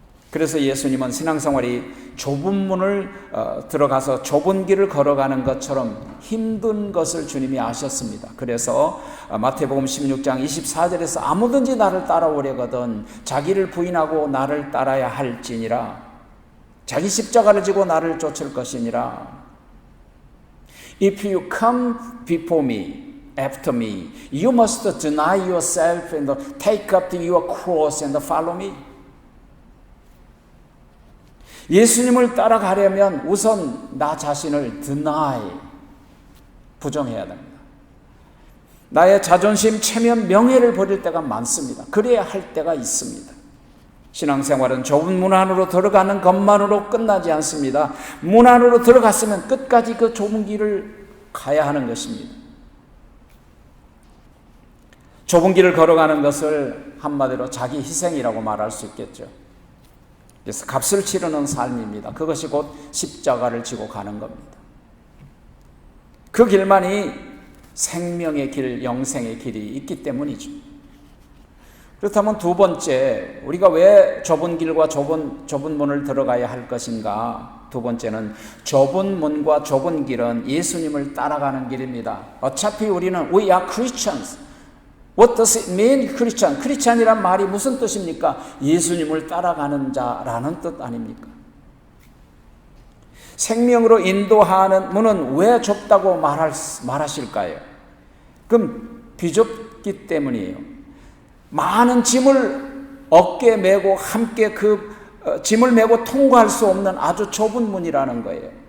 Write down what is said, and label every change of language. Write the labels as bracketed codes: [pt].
[ko] 그래서 예수님은 신앙생활이 좁은 문을 들어가서 좁은 길을 걸어가는 것처럼 힘든 것을 주님이 아셨습니다. 그래서 마태복음 16장 24절에서 아무든지 나를 따라오려거든 자기를 부인하고 나를 따라야 할지니라. 자기 십자가를 지고 나를 쫓을 것이니라. [en] If you come before me, after me, you must deny yourself and take up your cross and follow me. [ko] 예수님을 따라가려면 우선 나 자신을 deny, 부정해야 됩니다. 나의 자존심, 체면, 명예를 버릴 때가 많습니다. 그래야 할 때가 있습니다. 신앙생활은 좁은 문 안으로 들어가는 것만으로 끝나지 않습니다. 문 안으로 들어갔으면 끝까지 그 좁은 길을 가야 하는 것입니다. 좁은 길을 걸어가는 것을 한마디로 자기 희생이라고 말할 수 있겠죠. 그래서 값을 치르는 삶입니다. 그것이 곧 십자가를 지고 가는 겁니다. 그 길만이 생명의 길, 영생의 길이 있기 때문이죠. 그렇다면 두 번째, 우리가 왜 좁은 길과 좁은 문을 들어가야 할 것인가? 두 번째는 좁은 문과 좁은 길은 예수님을 따라가는 길입니다. 어차피 우리는 [en] We are Christians. What does it mean, Christian? [ko] 크리스찬이란 말이 무슨 뜻입니까? 예수님을 따라가는 자라는 뜻 아닙니까? 생명으로 인도하는 문은 왜 좁다고 말하실까요? 그럼 비좁기 때문이에요. 많은 짐을 어깨에 메고 함께 그 짐을 메고 통과할 수 없는 아주 좁은 문이라는 거예요.